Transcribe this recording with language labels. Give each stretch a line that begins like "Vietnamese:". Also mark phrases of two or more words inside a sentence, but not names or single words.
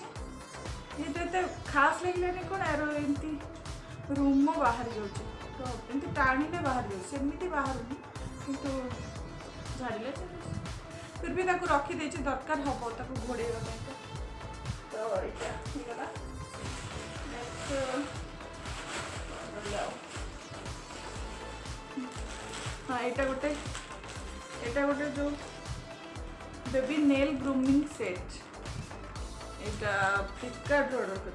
Odia: ଏଇଟା ଏତେ ଖାସ୍ ଲାଗିଲାନି କ'ଣ, ଆର ଏମିତି ରୁମ ବାହାରି ଯାଉଛି, ତ ଏମିତି ଟାଣିଲେ ବାହାରି ଯାଉଛି, ସେମିତି ବାହାରୁନି କିନ୍ତୁ ଝାଡ଼ିଲେ
Hindi: फिर भी
Odia: ତାକୁ ରଖିଦେଇଛି, ଦରକାର ହେବ ତାକୁ ଘୋଡ଼େଇବା ପାଇଁ। ତ ଏଇଟା ହେଇଗଲା। ହଁ ଏଟା ଗୋଟେ ଯୋ
English: baby nail grooming set
Odia: ଏଟା ଫ୍ଲିପକାର୍ଟ ଅର୍ଡର କର।